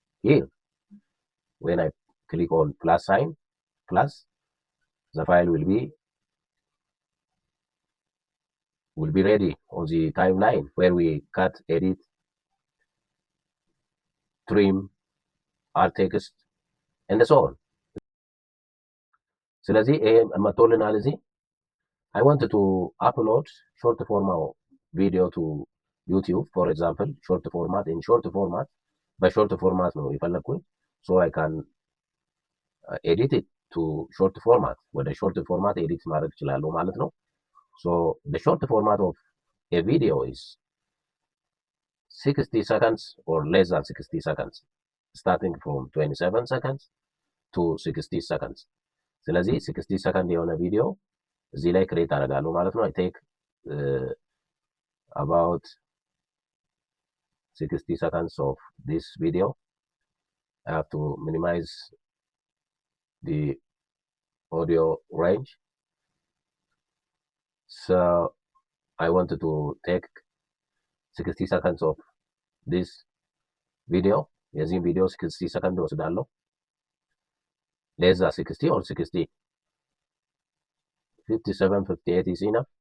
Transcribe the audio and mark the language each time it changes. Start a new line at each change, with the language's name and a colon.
English: Here when I click on plus sign, the file will be ready on the timeline where we cut, edit, trim, add text and so on.
Amharic: ስለዚህ ይሄ መጥቶልናል እዚህ።
English: I wanted to upload short format video to YouTube, for example, short format.
Amharic: በshort format ነው የፈለኩኝ.
English: So I can edit it to short format.
Amharic: ወደ short format edit ማድረግ እችላለሁ ማለት ነው.
English: So the short format of a video is 60 seconds or less than 60 seconds, starting from 27 seconds to 60 seconds.
Amharic: ስለዚህ 60 second የሆነ ቪዲዮ እዚህ ላይ ክሬት አደርጋለሁ ማለት ነው.
English: I take about 60 seconds of this video. I have to minimize the audio range. So I wanted to take 60 seconds of this video.
Amharic: የዚህም ቪዲዮ 60 ሰከንድ ወስዳለሁ.
English: less than 60 or 60, 57, 58 is enough.